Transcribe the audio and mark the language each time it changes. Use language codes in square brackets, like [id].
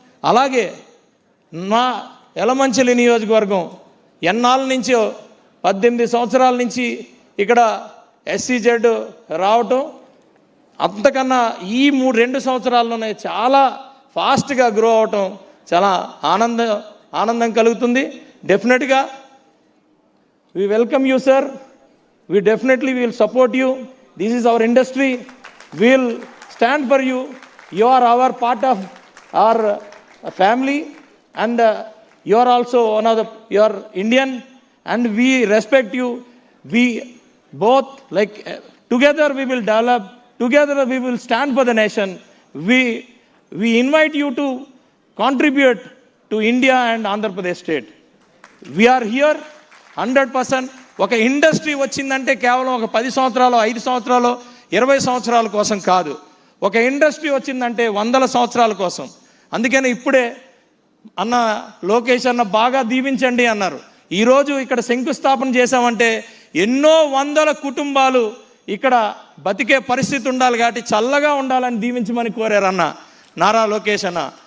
[te] అలాగే నా యలమంచిలి నియోజకవర్గం ఎన్నాళ్ళ నుంచో 18 సంవత్సరాల నుంచి ఇక్కడ SEZ రావటం, అంతకన్నా ఈ 2 సంవత్సరాల్లోనే చాలా ఫాస్ట్గా గ్రో అవటం చాలా ఆనందం కలుగుతుంది. [en] డెఫినెట్గా we welcome you, sir. We definitely will support you. This is our industry. We will stand for you. You are our part of our family, and you are also you are Indian, and we respect you. We both together we will develop. Together we will stand for the nation. We invite you to contribute to India and Andhra Pradesh state. We are here 100%. [te] ఒక industry వచ్చిందంటే కేవలం ఒక 10 సంవత్సరాలు, 5 సంవత్సరాలు, 20 సంవత్సరాల కోసం కాదు. ఒక ఇండస్ట్రీ వచ్చిందంటే 100 సంవత్సరాల కోసం. అందుకని ఇప్పుడే అన్న లోకేష్ అన్న బాగా దీవించండి అన్నారు. ఈరోజు ఇక్కడ శంకుస్థాపన చేశామంటే ఎన్నో వందల కుటుంబాలు ఇక్కడ బతికే పరిస్థితి ఉండాలి కాబట్టి చల్లగా ఉండాలని దీవించమని కోరారు అన్న నారా లోకేష్ అన్న.